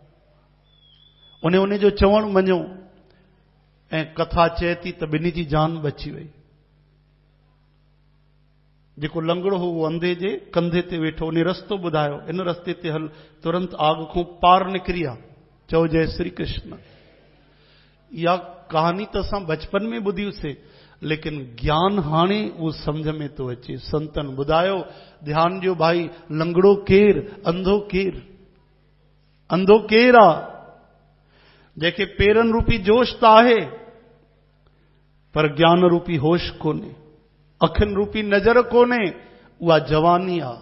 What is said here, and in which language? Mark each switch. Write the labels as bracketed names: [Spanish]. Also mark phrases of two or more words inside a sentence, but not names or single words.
[Sindhi] उन जो चवणु मञियो ऐं कथा चए थी त ॿिन्ही जी जान बची वई। जेको लंगड़ो हो उहो अंधे जे कंधे ते वेठो, उन रस्तो ॿुधायो, इन रस्ते ते हल, तुरंत आग खां पार निकिरी आ। चओ जय श्री कृष्ण। इहा कहानी त असां बचपन में ॿुधियुसीं, लेकिन ज्ञान हाणे उहो सम्झ में थो अचे। संतन ॿुधायो, ध्यान ॾियो भाई, लंगड़ो केर, अंधो केर? अंधो केर आहे? जंहिंखे पेरनि रूपी जोश त आहे, पर ज्ञान रूपी होश कोन्हे, अखियुनि रूपी नज़र कोन्हे, उहा जवानी आहे।